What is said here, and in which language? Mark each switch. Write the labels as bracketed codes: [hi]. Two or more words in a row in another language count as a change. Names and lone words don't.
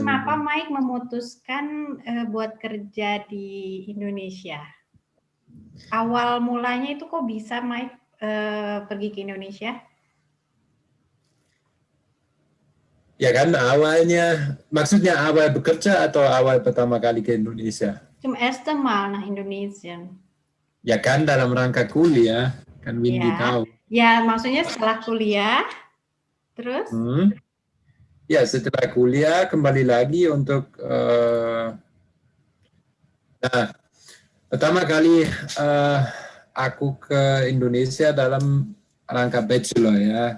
[id] Kenapa Mike memutuskan buat kerja di Indonesia? Awal mulanya itu kok bisa Mike pergi ke Indonesia? Ya kan, awalnya, maksudnya awal bekerja atau awal pertama kali ke Indonesia? [de] Zum erste Mal nach Indonesien. [id] Ya kan, dalam rangka kuliah, kan Windy tahu. Ya, maksudnya setelah kuliah, terus? Ya, setelah kuliah kembali lagi untuk, pertama kali aku ke Indonesia dalam rangka bachelor ya.